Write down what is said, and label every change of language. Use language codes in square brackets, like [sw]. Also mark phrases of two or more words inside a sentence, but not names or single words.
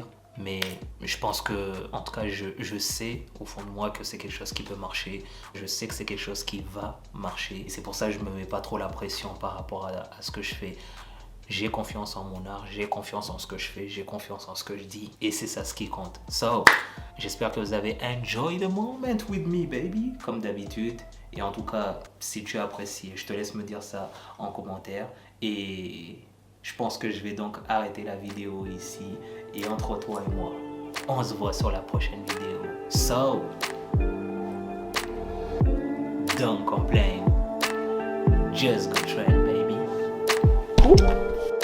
[fr] Mais je pense que, en tout cas, je sais au fond de moi que c'est quelque chose qui peut marcher. Je sais que c'est quelque chose qui va marcher. Et c'est pour ça que je ne me mets pas trop la pression par rapport à ce que je fais. J'ai confiance en mon art, j'ai confiance en ce que je fais, j'ai confiance en ce que je dis et c'est ça ce qui compte. [en] So, [fr] j'espère que vous avez [en] enjoy the moment with me, baby, [fr] comme d'habitude. Et en tout cas, si tu as apprécié, je te laisse me dire ça en commentaire. Et je pense que je vais donc arrêter la vidéo ici. Et entre toi et moi, on se voit sur la prochaine vidéo. [en] So, don't complain. Just go trend, baby. Cool.